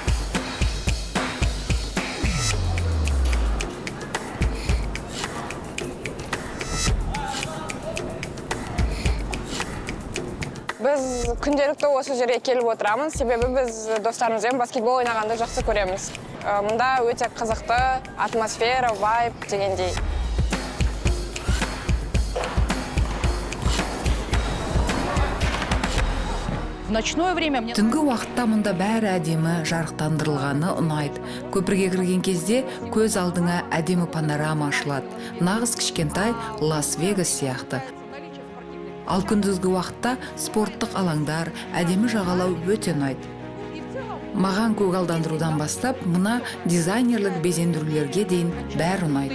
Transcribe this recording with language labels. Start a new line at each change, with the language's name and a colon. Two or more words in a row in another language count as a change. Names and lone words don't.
Kazakh: Біз күнделікті осы жерге келіп отырамыз, себебі біз достарымызбен баскетбол ойнағанды жақсы көреміз. Мұнда өте қызықты атмосфера, вайб дегендей.
Russian: Ночное время мне...
Kazakh: Түнгі уақытта мұнда бәрі әдемі жарықтандырылғаны ұнайды. Көпірге кірген кезде көз алдыңа әдемі панорама ашылады. Нағыз кішкентай Лас-Вегас сияқты. Ал күндізгі уақытта спорттық алаңдар, әдемі жағалау өте ұнайды. Маған көгалдандырудан бастап, мына дизайнерлік безендірулерге дейін бәрі ұнайды.